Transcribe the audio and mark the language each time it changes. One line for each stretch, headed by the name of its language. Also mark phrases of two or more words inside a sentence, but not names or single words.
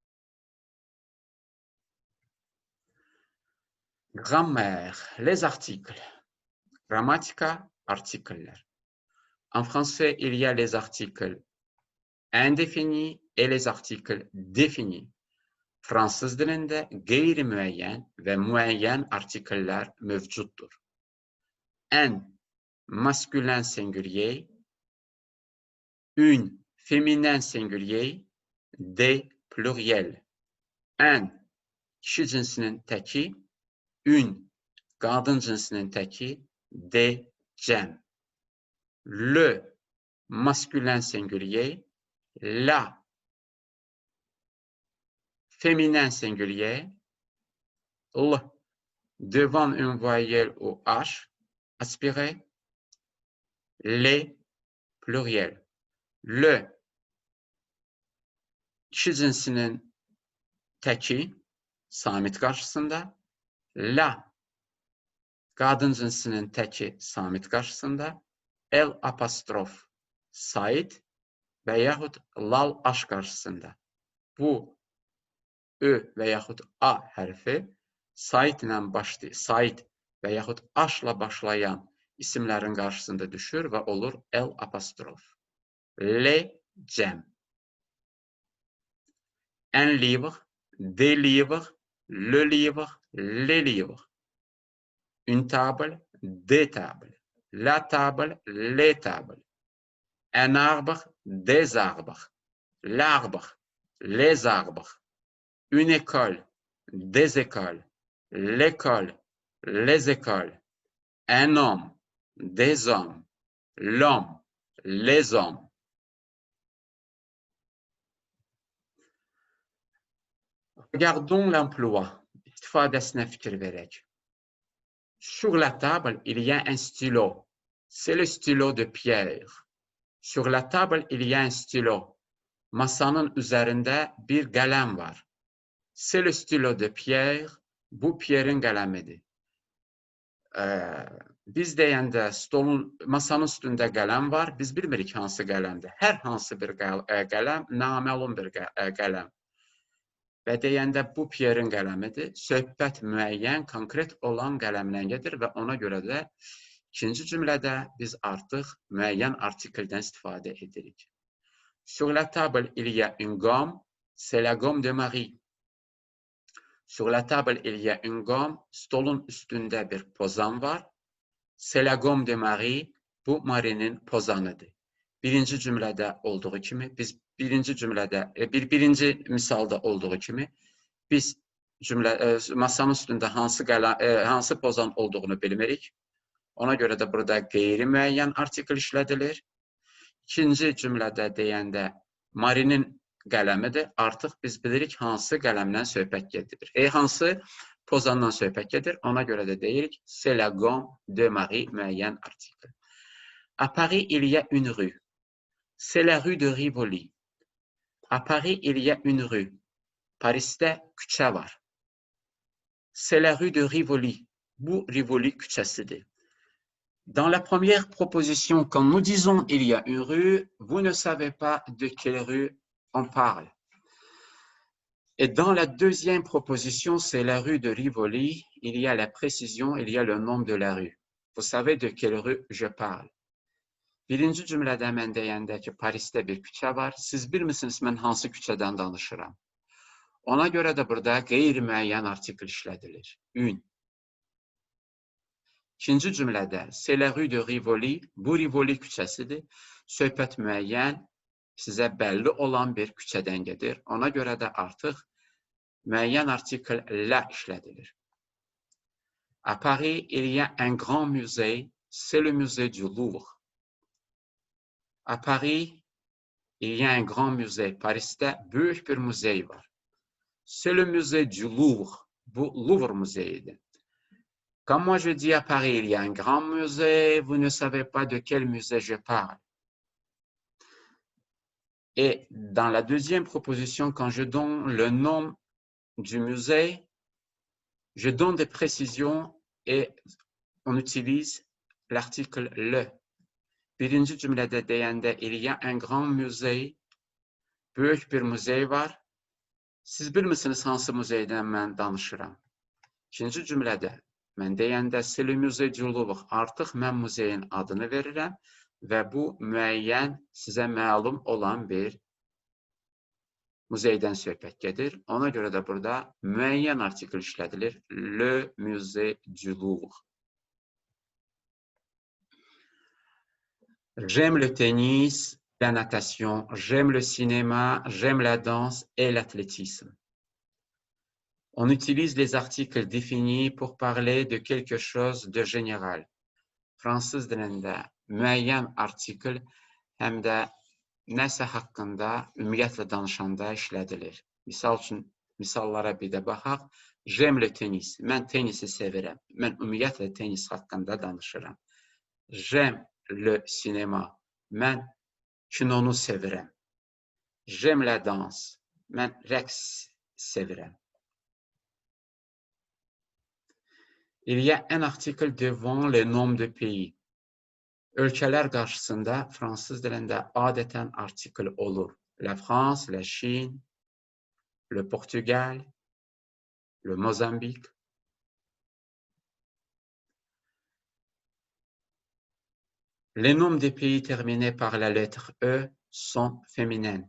French: Grammaire, les articles.
Azerbaijani: Grammatica, articles.
French: En français, il y a les articles indéfinis et les articles définis.
Azerbaijani: Fransız dilində qeyri-müəyyən və müəyyən artikellər mövcuddur.
French: Un masculin singulier, une féminin singulier, des pluriels.
Azerbaijani: Un kişi cinsinin təki, une qadın cinsinin təki, des cəm.
French: Le masculin singulier, la féminin singulier, l devant une voyelle ou h aspiré, les pluriels.
Azerbaijani: Le kişi cinsinin təki samit qarşısında, la qadın cinsinin təki samit qarşısında, el apostrof sait və yaxud lal aş qarşısında. Bu Ö və yaxud A hərfi sait və yaxud aşla başlayan isimlərin qarşısında düşür və olur el apostrof. Le cəm.
French: Un livre, des livres, le livre, les livres. Une table, des tables. La table, les tables. Un arbre, des arbres. L'arbre, les arbres. Une école, des écoles. L'école, les écoles. Un homme, des hommes. L'homme, les hommes. Regardons l'emploi.
Azerbaijani: İstifadəsinə fikir verək.
French: Sur la table, il y a un stylo. C'est le stylo de Pierre. Sur la table, il y a un stylo.
Azerbaijani: Masanın üzerinde bir qələm var.
French: C'est le stylo de Pierre.
Azerbaijani: Bu Pierre'in qələmidir. Biz deyəndə masanın üstündə qələm var. Biz bilmirik hansı qələmdir. Hər hansı bir qələm naməlum bir qələm. Və deyəndə bu Pierre'in qələmidir. Söhbət müəyyən, konkret olan qələmlə gedir və ona görə də ikinci cümlədə biz artıq müəyyən artikeldən istifadə edirik.
French: Sur la table, il y a une gomme. C'est la gomme de Marie. Sur la table, il y a une gomme.
Azerbaijani: Stolun üstündə bir pozan var.
French: C'est la gomme de Marie.
Azerbaijani: Bu Marie'nin pozanıdır. Birinci cümlədə olduğu kimi, biz birinci misalda olduğu kimi, biz masanın üstündə hansı pozan olduğunu bilmirik. Ona görə də burada qeyri-müəyyən artikel işlədilir. İkinci cümlədə deyəndə Marie'nin qələmidir. Artıq biz bilirik hansı qələmdən söhbət gedir. Hansı pozandan söhbət gedir. Ona görə də deyirik
French: c'est la gomme de Marie
Azerbaijani: müəyyən artikel.
French: À Paris, il y a une rue. C'est la rue de Rivoli. À Paris, il y a une rue.
Azerbaijani: Parisdə küçə var.
French: C'est la rue de Rivoli.
Azerbaijani: Bu Rivoli küçəsidir.
French: Dans la première proposition, quand nous disons il y a une rue, vous ne savez pas de quelle rue on parle. Et dans la deuxième proposition, c'est la rue de Rivoli, il y a la précision, il y a le nom de la rue. Vous savez de quelle rue je parle.
Azerbaijani: Birinci cümlədə mən deyəndə ki, Parisdə bir küçə var. Siz bilmirsiniz mən hansı küçədən danışıram. Ona görə də burada qeyri-müəyyən artikel işlədilir. Une. İkinci cümlədə,
French: c'est la rue de Rivoli,
Azerbaijani: bu Rivoli küçəsidir. Söhbət müəyyən, sizə bəlli olan bir küçədən gedir. Ona görə də artıq müəyyən artikel la işlədilir.
French: À Paris, il y a un grand musée, c'est le musée du Louvre. À Paris, il y a un grand musée.
Azerbaijani: Parisdə böyük bir muzey var.
French: C'est le musée du Louvre,
Azerbaijani: bu Louvre muzeyidir.
French: Quand moi je dis à Paris, il y a un grand musée, vous ne savez pas de quel musée je parle. Et dans la deuxième proposition, quand je donne le nom du musée, je donne des précisions et on utilise l'article le.
Azerbaijani: Birinci cümlədə deyəndə,
French: il y a un grand musée,
Azerbaijani: böyük bir muzey var. Siz bilmirsiniz hansı muzeydən mən danışıram. İkinci cümlədə, mən deyəndə,
French: c'est le musée du Louvre,
Azerbaijani: artıq mən muzeyin adını verirəm və bu müəyyən, sizə məlum olan bir muzeydən söhbət gedir. Ona görə də burada müəyyən artikel işlədilir.
French: Le musée du Louvre. J'aime le tennis, la natation, j'aime le cinéma, j'aime la danse et l'athlétisme. On utilise les articles définis pour parler de quelque chose de général.
Azerbaijani: Fransız dilində müəyyən artikel həm də nəsə haqqında ümumiyyətlə danışanda işlədilir. Misal üçün, misallara bir də baxaq.
French: J'aime le tennis.
Azerbaijani: Mən tenisi sevirəm. Mən ümumiyyətlə tenis haqqında danışıram.
French: J'aime le cinéma.
Azerbaijani: Mən kinonu sevirəm.
French: J'aime la danse.
Azerbaijani: Mən rəqs sevirəm.
French: Il y a un article devant le nom de pays.
Azerbaijani: Ölkələr qarşısında fransız dilində adətən artikel olur.
French: La France, la Chine, le Portugal, le Mozambique. Les noms des pays terminés par la lettre E sont féminins.